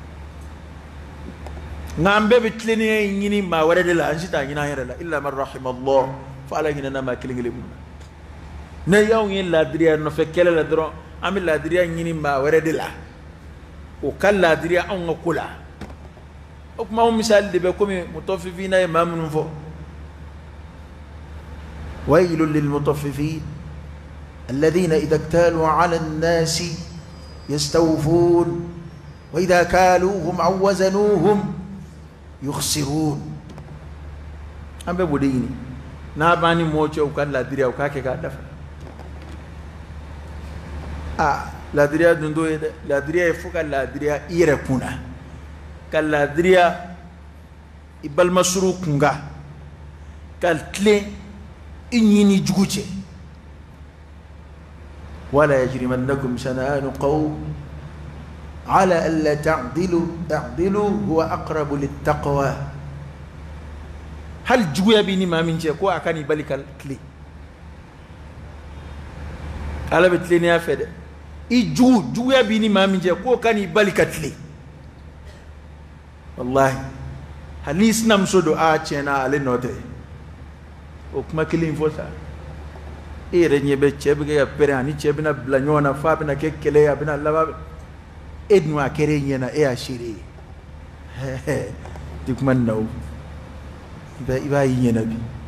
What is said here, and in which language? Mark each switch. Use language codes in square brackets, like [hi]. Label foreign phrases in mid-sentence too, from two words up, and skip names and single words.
[bm] nka an bɛɛ bɛ tilennenya in ɲini maa wɛrɛ de la an si t'a ɲini an yɛrɛ la [ar] إلا من رحم الله [bm] fo ala ɲinɛna maa kelen kelen minnu na ne y'anw ye laadiriya nɔfɛ kɛlɛ la dɔrɔn an bɛ laadiriya ɲini maa wɛrɛ de la o ka laadiriya anw ka ko la o kuma anw misali de bɛ komi mutafifina ye maa minnu fɔ [ar] ويل للمطففين الذين إذا اكتالوا على الناس يستوفون وإذا كالوهم أو وزنوهم يخسرون [bm] wazanuhum yukhsirun an bɛ b'o de ɲini n'a b'an ni mɔgɔ cɛ u ka laadiriya u k'a kɛ k'a dafa laadiriya dun t'o ye dɛ laadiriya ye fo ka laadiriya i yɛrɛ kunna ka laadiriya i balimasuru kunkan ka tilen i ɲini jugu cɛ [ar] ولا يجرمنكم شنآن قوم على ألا تعدلوا هو أقرب للتقوى [bm] hal juguya bi ni maa min cɛ ko a ka n'i bali ka tilen ala bɛ tilennenya fɛ dɛ i juguya bi ni maa min cɛ k'o ka n'i bali ka tilen wallahi hali n'i sinamuso don tiɲɛna ale nɔ tɛ o kuma kelen in fɔ sa e yɛrɛ ɲɛ bɛ cɛ bɛ kɛ ka pɛrɛn ani cɛ bɛna bila ɲɔgɔn na f'a bɛna kɛ kɛlɛ ye a bɛna laban e dun a kɛra e ɲɛna e y'a seere ye ti kuma nin na o i b'a y'i ɲɛna bi